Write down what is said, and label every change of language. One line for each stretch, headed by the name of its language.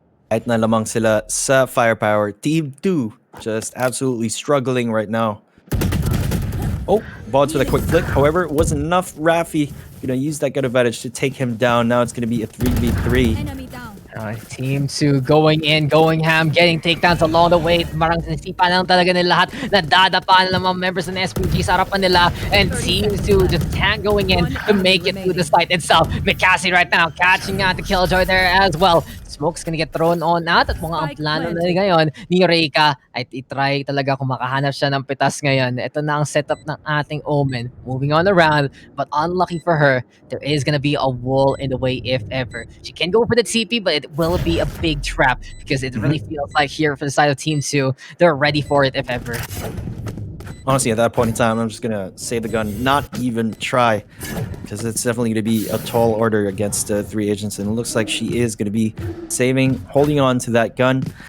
Filipino: Kahit na lamang sila sa
English: firepower, Team 2 just absolutely struggling right now. Oh, Bods with a quick flick. However, it wasn't enough. Rafi gonna use that good advantage to take him down. Now it's gonna be a 3v3. Enemy down. Team 2 going in, going ham, getting takedowns along the way.
Filipino: Marang sinisipa lang talaga nila lahat. Nadadapa ng mga members ng SPG sa harapan nila.
English: And Team 2 just can't going in to make it through the site itself. McCassie right now catching out the Killjoy there as well. Smoke's gonna get thrown on out
Filipino: at mga ang plano na ngayon ni Reika ay itry talaga kung makahanap siya ng pitas ngayon. Ito na ang setup ng ating Omen.
English: Moving on around, but unlucky for her, there is gonna be a wall in the way if ever. She can go for the TP, but it will be a big trap because it really feels like here for the side of Team 2, they're ready for it if ever. Honestly, at that point in time, I'm just gonna save the gun, not even try, because it's definitely gonna be a tall order against 3 agents, and it looks like she is gonna be holding on to that gun.